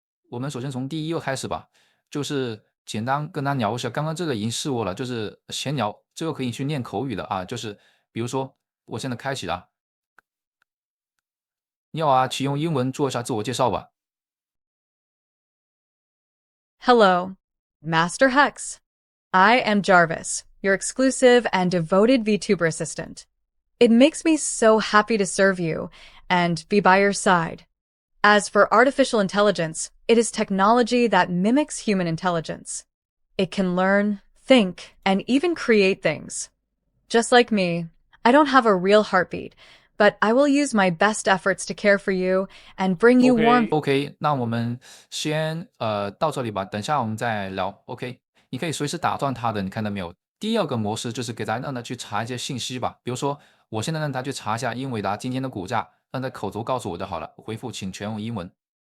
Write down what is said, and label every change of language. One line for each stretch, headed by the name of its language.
Chinese: 我们首先从第一个开始吧，就是简单跟他聊一下，刚刚这个已经试过了，就是闲聊，这个可以去练口语的啊，就是比如说我现在开启了，你好啊，请用英文做一下自我介绍吧。
English: Hello, Master Hex. I am Jarvis, your exclusive and devoted VTuber assistant. It makes me so happy to serve you and be by your side. As for artificial intelligence, it is technology that mimics human intelligence. It can learn, think, and even create things. Just like me, I don't have a real heartbeat, but I will use my best efforts to care for you and bring you warmth.
Chinese: OK，那我们先到这里吧，等下我们再聊。 OK，你可以随时打断他的，你看到没有？第二个模式就是给他让他去查一些信息吧，比如说我现在让他去查一下英伟达今天的股价，让他口头告诉我就好了，回复请全用英文。